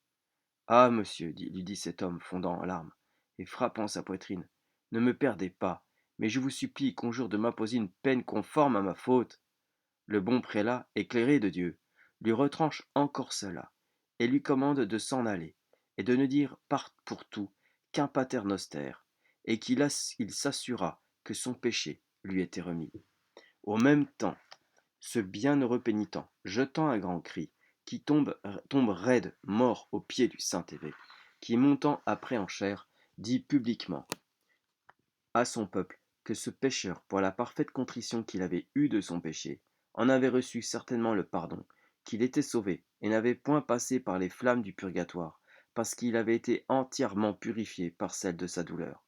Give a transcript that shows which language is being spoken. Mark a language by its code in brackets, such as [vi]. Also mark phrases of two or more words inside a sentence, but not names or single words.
[fr] Ah, monsieur, lui dit cet homme fondant en larmes, et frappant sa poitrine, ne me perdez pas, mais je vous supplie qu'on jure de m'imposer une peine conforme à ma faute. Le bon prélat, éclairé de Dieu, lui retranche encore cela, et lui commande de s'en aller, et de ne dire pour tout qu'un [la] pater noster, [fr] et il s'assura que son péché lui était remis. Au même temps, ce bienheureux pénitent, jetant un grand cri, qui tombe raide, mort aux pieds du saint évêque, qui montant après en chair, dit publiquement à son peuple que ce pécheur, pour la parfaite contrition qu'il avait eue de son péché, en avait reçu certainement le pardon, qu'il était sauvé, et n'avait point passé par les flammes du purgatoire, parce qu'il avait été entièrement purifié par celle de sa douleur.